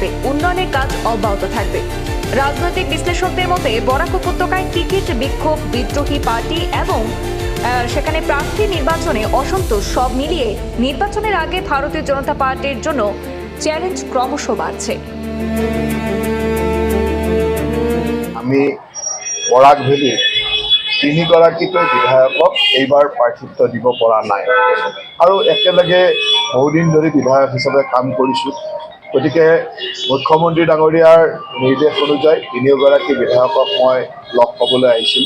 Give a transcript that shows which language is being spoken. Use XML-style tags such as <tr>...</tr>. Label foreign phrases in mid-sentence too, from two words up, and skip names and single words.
<bn>উন্নয়নের কাজ অব্যাহত থাকবে। রাজনৈতিক বিশ্লেষকদের মতে বরাক উপত্যকায় টিকিট বিক্ষোভ, বিদ্রোহী পার্টি এবং সেখানে প্রার্থী নির্বাচনে অসন্তোষ সব মিলিয়ে নির্বাচনের আগে ভারতীয় জনতা পার্টির জন্য চ্যালেঞ্জ ক্রমশ বাড়ছে।</bn> <as>আমি বৰাক ভেলীৰ 3গৰাকীকৈ বিধায়কক এইবাৰ প্ৰাৰ্থিত্ব দিব পৰা নাই আৰু একেলগে বহুদিন ধৰি বিধায়ক হিচাপে কাম কৰিছোঁ। গতিকে মুখ্যমন্ত্ৰী ডাঙৰীয়াৰ নিৰ্দেশ অনুযায়ী 3গৰাকী বিধায়কক মই লগ পাবলৈ আহিছিলোঁ।</as>